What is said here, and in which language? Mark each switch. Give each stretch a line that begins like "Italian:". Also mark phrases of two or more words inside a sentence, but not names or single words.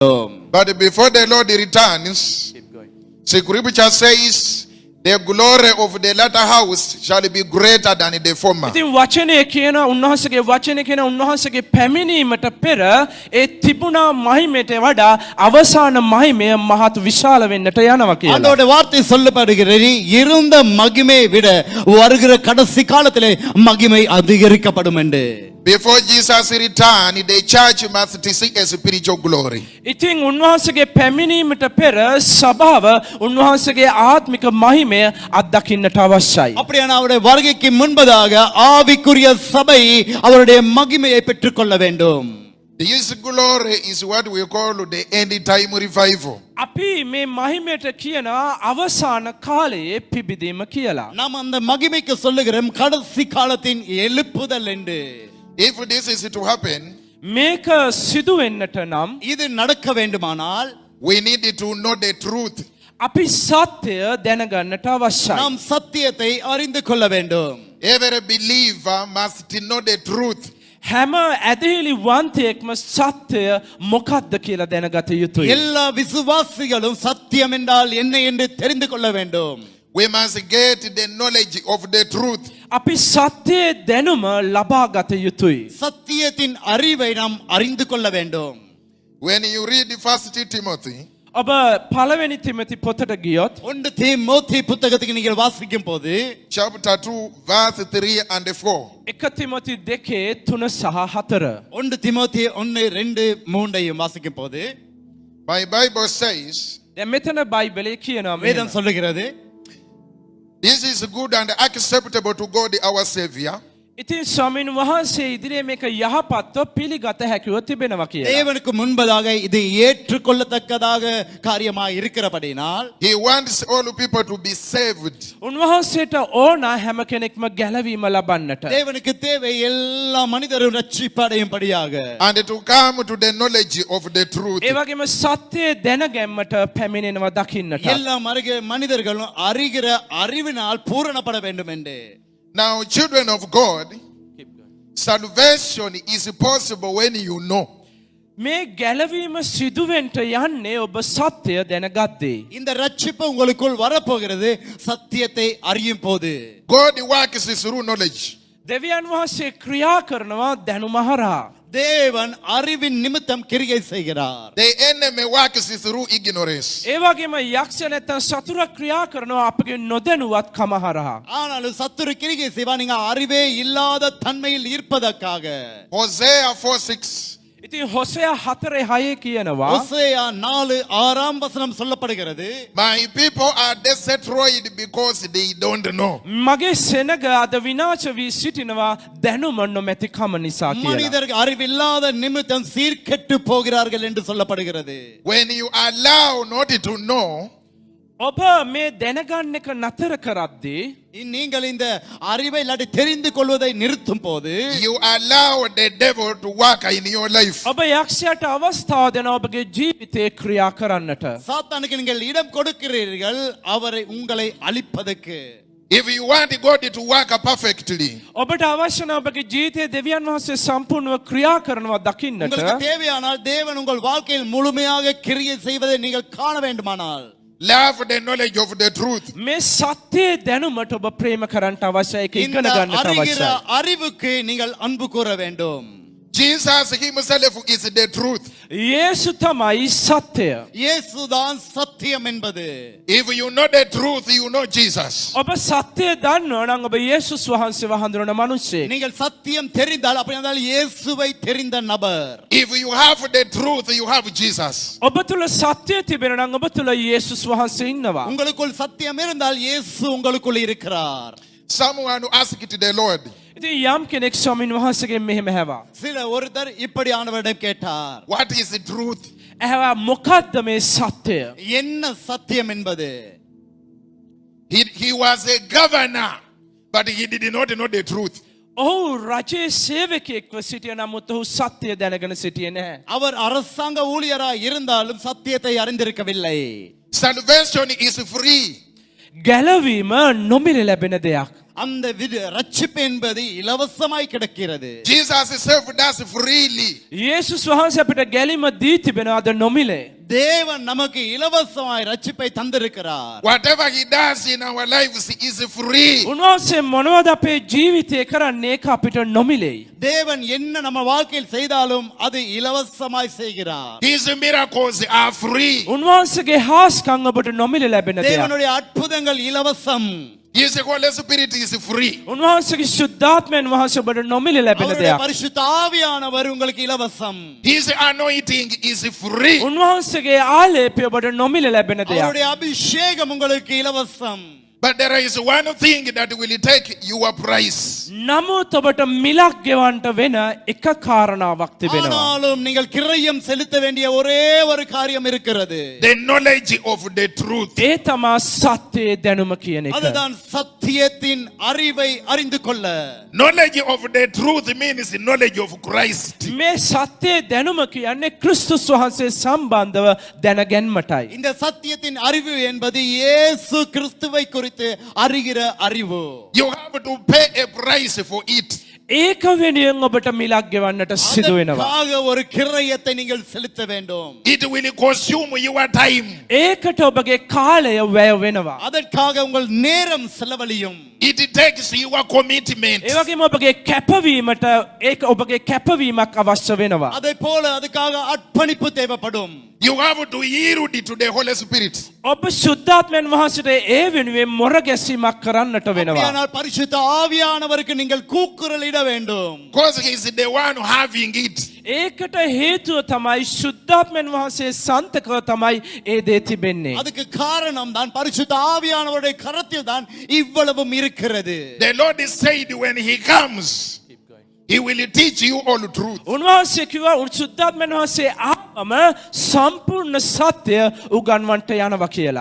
English: But before the Lord returns, Scripture says, the glory of the latter house shall be greater than the former.
Sinhala: ඉතින් වචනේ කියන උන්වහන්සේගේ වචනේ කියන උන්වහන්සේගේ පැමිණීමට පෙර ඒ තිබුණා මහිමයට වඩා අවසාන මහිමය මහත් විශාල වෙන්නට යනවා කියලා.
Tamil: அதோட வார்த்தை சொல்லப்படுகிறது இருந்த மகிமையை விட வருகிற கடைசி காலத்திலே மகிமை அதிகரிக்கப்படும் என்று.
English: Before Jesus returned, the church must see a spiritual glory.
Sinhala: ඉතින් උන්වහන්සේගේ පැමිණීමට පෙර සභාව උන්වහන්සේගේ ආත්මික මහිමය අත්දකින්නට අවශ්‍යයි.
Tamil: அப்படியான அவருடைய வருகைக்கு முன்பதாக ஆவிக்குரிய சபை அவருடைய மகிமையை பெற்றுக்கொள்ள வேண்டும்.
English: This glory is what we call the end time revival.
Sinhala: අපි මේ මහිමයට කියන අවසාන කාලයේ පිබිදීම කියලා.
Tamil: நாம் அந்த மகிமைக்கு சொல்லுகிறோம் கடைசி காலத்தின் எழுப்புதல் என்று.
English: If this is to happen,
Sinhala: මේක සිදු වෙන්නට නම්
Tamil: இது நடக்க வேண்டுமானால்
English: we need to know the truth.
Sinhala: අපි සත්‍යය දැනගන්නට අවශ්‍යයි.
Tamil: நாம் சத்தியத்தை அறிந்து கொள்ள வேண்டும்.
English: Every believer must know the truth.
Sinhala: හැම ඇදහිලි වන්තයෙක්ම සත්‍යය මොකක්ද කියලා දැනගත යුතුයි.
Tamil: எல்லா விசுவாசிகளும் சத்தியம் என்றால் என்ன என்று தெரிந்து கொள்ள வேண்டும்.
English: We must get the knowledge of the truth.
Sinhala: අපි සත්‍යයේ දැනුම ලබා ගත යුතුයි.
Tamil: சத்தியத்தின் அறிவை நாம் அறிந்து கொள்ள வேண்டும்.
English: When you read 1 Timothy,
Sinhala: ඔබ පළවෙනි තිමොති පොතට ගියොත්
Tamil: 1 தீமோத்தேயு புத்தகத்தை நீங்கள் வாசிக்கும் போது
English: chapter 2, verse 3 and 4.
Sinhala: 1 තිමොති 2 3 සහ 4.
Tamil: 1 தீமோத்தேயு 1 2 3 வாசிக்கும் போது
English: My Bible says,
Sinhala: දැන් මෙතන බයිබලයේ කියනවා
Tamil: வேதம்
Sinhala: මෙහෙම.
Tamil: சொல்லுகிறது
English: this is good and acceptable to God our Savior,
Sinhala: ඉතින් ස්වාමීන් වහන්සේ ඉදිරියේ මේක යහපත්ව පිළිගත හැකිව තිබෙනවා කියලා.
Tamil: தேவனுக்கு முன்பதாக இது ஏற்றுக்கொள்ளத்தக்கதாக காரியமாய் இருக்கிறபடினால்
English: He wants all people to be saved.
Sinhala: උන්වහන්සේට ඕන හැම කෙනෙක්ම ගැලවීම ලබන්නට.
Tamil: தேவனுக்கு தேவை எல்லா மனிதரும் ரட்சிப்படையும்படியாக
English: And to come to the knowledge of the truth.
Sinhala: ඒ වගේම සත්‍යය දැනගැම්මට පැමිණෙනවා දකින්නට.
Tamil: எல்லா மனிதர்களும் அறிகிற அறிவினால் பூரணப்பட வேண்டும் என்று.
English: Now, children of God, salvation is possible when you know.
Sinhala: මේ ගැලවීම සිදුවෙන්ට යන්නේ ඔබ සත්‍යය දැනගද්දී.
Tamil: இந்த ரட்சிப்பு உங்களுக்குள் வரப்போகிறது சத்தியத்தை அறியும் போது.
English: God works through knowledge.
Sinhala: දෙවියන් වහන්සේ ක්‍රියා කරනවා දැනුම හරහා.
Tamil: தேவன் அறிவின் நிமித்தம் கிரியை செய்கிறார்.
English: The enemy works through ignorance.
Sinhala: ඒ වගේම යක්ෂ නැත්නම් සතුරා ක්‍රියා කරනවා අපගේ නොදැනුවත් කම හරහා.
Tamil: ஆனாலும் சத்துரு கிரியை செய்வான் நீங்க அறிவே இல்லாத தன்மையில் இருப்பதற்காக.
English: Hosea 4:6.
Sinhala: ඉතින් හොසෙයා 4:6 කියනවා
Tamil: ஹோசேயா 4:6 வசனம் சொல்லப்படுகிறது.
English: My people are destroyed because they don't know.
Sinhala: මගේ සෙනග අද විනාශ වී සිටිනවා දැනුම නොමැති කම නිසා කියලා.
Tamil: மனிதர்கள் அறிவில்லாத நிமித்தம் சீர்கெட்டு போகிறார்கள் என்று சொல்லப்படுகிறது.
English: When you allow not to know,
Sinhala: ඔබ මේ දැනගන්න එක නතර කරද්දී
Tamil: நீங்கள் இந்த அறிவை இல்லாட்டி தெரிந்து கொள்வதை நிறுத்தும் போது
English: you allow the devil to work in your life.
Sinhala: ඔබ යක්ෂයාට අවස්ථාව දෙනවා ඔබගේ ජීවිතේ ක්‍රියා කරන්නට.
Tamil: சாத்தானுக்கு நீங்கள் இடம் கொடுக்கிறீர்கள் அவரை உங்களை அழிப்பதற்கு.
English: If you want God to work perfectly,
Sinhala: ඔබට අවශ්‍ය නම් ඔබගේ ජීවිතයේ දෙවියන් වහන්සේ සම්පූර්ණව ක්‍රියා කරනවා දකින්නට.
Tamil: உங்களுக்கு தேவையானால் தேவன் உங்கள் வாழ்க்கையில் முழுமையாக கிரியை செய்வதை நீங்கள் காண வேண்டுமானால்
English: love the knowledge of the truth.
Sinhala: මේ සත්‍යයේ දැනුමට ඔබ ප්‍රේම කරන්නට අවශ්‍යයි. ඒක ඉගෙන
Tamil: இந்த
Sinhala: ගන්නට
Tamil: அறிகிற
Sinhala: අවශ්‍යයි.
Tamil: அறிவுக்கு நீங்கள் அன்பு கூற வேண்டும்.
English: Jesus himself is the truth.
Sinhala: යේසු තමයි සත්‍යය.
Tamil: இயேசுதான் சத்தியம் என்பது.
English: If you know the truth, you know Jesus.
Sinhala: ඔබ සත්‍යය දන්නවා නම් ඔබ යේසුස් වහන්සේව හඳුනන මිනිසෙක්.
Tamil: நீங்கள் சத்தியம் தெரிந்தால் அப்படி என்றால் இயேசுவை தெரிந்த நபர்.
English: If you have the truth, you have Jesus.
Sinhala: ඔබ තුල සත්‍යය තිබෙනවා නම් ඔබ තුල යේසුස් වහන්සේ ඉන්නවා.
Tamil: உங்களுக்குள் சத்தியம் இருந்தால் இயேசு உங்களுக்குள் இருக்கிறார்.
English: Someone asked the Lord,
Sinhala: ඉතින් යම් කෙනෙක් ස්වාමීන් වහන්සේගෙන් මෙහෙම ඇහුවා.
Tamil: சில ஒருத்தர் இப்படியானவரிடம் கேட்டார்.
English: what is the truth?
Sinhala: ඇහුවා මොකක්ද මේ සත්‍යය?
Tamil: என்ன சத்தியம் என்பது?
English: He was a governor, but he did not know the truth.
Sinhala: ඔහු රජයේ සේවකයෙක්ව සිටිය නමුත් ඔහු සත්‍යය දැනගෙන සිටියේ නැහැ.
Tamil: அவர் அரசாங்க ஊழியராய் இருந்தாலும் சத்தியத்தை அறிந்திருக்கவில்லை.
English: Salvation is free.
Sinhala: ගැලවීම නොමිලේ ලැබෙන දෙයක්.
Tamil: அந்த ரட்சிப்பு என்பது இலவசமாய் கிடைக்கிறது.
English: Jesus saved us freely.
Sinhala: යේසුස් වහන්සේ අපිට ගැලීම දී තිබෙනවා අද නොමිලේ.
Tamil: தேவன் நமக்கு இலவசமாய் ரட்சிப்பை தந்திருக்கிறார்.
English: Whatever he does in our lives is free.
Sinhala: උන්වහන්සේ මොනවද අපේ ජීවිතේ කරන්නේ ඒක අපිට නොමිලේයි.
Tamil: தேவன் என்ன நம்ம வாழ்க்கையில் செய்தாலும் அது இலவசமாய் செய்கிறார்.
English: His miracles are free.
Sinhala: උන්වහන්සේගේ හාස්කම් ඔබට නොමිලේ ලැබෙන දෙයක්.
Tamil: தேவனுடைய அற்புதங்கள் இலவசம்.
English: His Holy Spirit is free.
Sinhala: උන්වහන්සේගේ ශුද්ධාත්මයන් වහන්සේ ඔබට නොමිලේ ලැබෙන
Tamil: அவருடைய
Sinhala: දෙයක්.
Tamil: பரிசுத்த ஆவியானவர் உங்களுக்கு இலவசம்.
English: His anointing is free.
Sinhala: උන්වහන්සේගේ ආලේපය ඔබට නොමිලේ ලැබෙන දෙයක්.
Tamil: அவருடைய அபிஷேகம் உங்களுக்கு இலவசம்.
English: But there is one thing that will take your price.
Sinhala: නමුත් ඔබට මිලක් ගෙවන්න වෙන එක කාරණාවක් තිබෙනවා.
Tamil: ஆனாலும் நீங்கள் கிரயம் செலுத்த வேண்டிய ஒரே ஒரு காரியம் இருக்கிறது.
English: The knowledge of the truth.
Sinhala: ඒ තමා සත්‍යයේ දැනුම කියන එක.
Tamil: அதுதான் சத்தியத்தின் அறிவை அறிந்து கொள்ள.
English: Knowledge of the truth means knowledge of Christ.
Sinhala: මේ සත්‍යයේ දැනුම කියන්නේ ක්‍රිස්තුස් වහන්සේ සම්බන්ධව දැනගැන්මටයි.
Tamil: இந்த சத்தியத்தின் அறிவு என்பது இயேசு கிறிஸ்துவை குறித்து அறிகிற அறிவு.
English: You have to pay a price for it.
Sinhala: ඒක වෙනුවෙන් ඔබට මිලක් ගෙවන්නට සිදු වෙනවා.
Tamil: அதற்காக ஒரு கிரயத்தை நீங்கள் செலுத்த வேண்டும்.
English: It will consume your time.
Sinhala: ඒකට ඔබගේ කාලය වැය වෙනවා.
Tamil: அதற்காக உங்கள் நேரம் செலவழியும்.
English: It takes your commitment.
Sinhala: ඒ වගේම ඔබගේ කැපවීමට ඒක ඔබගේ කැපවීමක් අවශ්‍ය වෙනවා.
Tamil: அதே போல அதுக்காக அர்ப்பணிப்பு தேவைப்படும்.
English: You have to yield to the Holy Spirit.
Sinhala: ඔබ ශුද්ධාත්මයන් වහන්සේට ඒ වෙනුවෙන් මොර ගැසීමක් කරන්නට වෙනවා.
Tamil: அப்படியானால் பரிசுத்த ஆவியானவருக்கு நீங்கள் கூக்குரலிட வேண்டும்.
English: Because he is the one having it.
Sinhala: ඒකට හේතුව තමයි ශුද්ධාත්මයන් වහන්සේ සන්තකව තමයි ඒ දේ තිබෙන්නේ.
Tamil: அதுக்கு காரணம் தான் பரிசுத்த ஆவியானவருடைய கரத்தில் தான் இவ்வளவும் இருக்கிறது.
English: The Lord said when he comes, he will teach you all truth.
Sinhala: උන්වහන්සේ කිව්වා ශුද්ධාත්මයන් වහන්සේ ආවම සම්පූර්ණ සත්‍ය උගන්වන්නට යනවා කියලා.